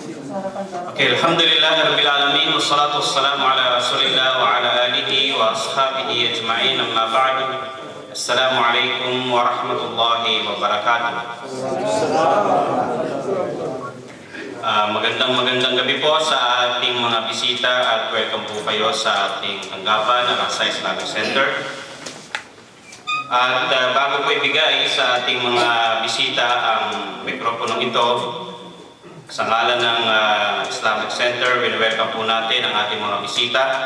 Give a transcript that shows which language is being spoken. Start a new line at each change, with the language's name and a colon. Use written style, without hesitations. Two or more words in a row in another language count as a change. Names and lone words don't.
Arabic: Okay, الحمد لله رب العالمين والصلاة والسلام على رسول الله وعلى آله وأصحابه أجمعين، أما بعد. السلام عليكم ورحمة الله وبركاته.
Filipino: Magandang gabi po sa ating mga bisita at welcome po kayo sa ating tanggapan ng Al-Aqsa Islamic Center. At bago po ibigay sa ating mga bisita ang mikroponong ito, sa ngalan ng Islamic Center, welcome po natin ang ating mga bisita.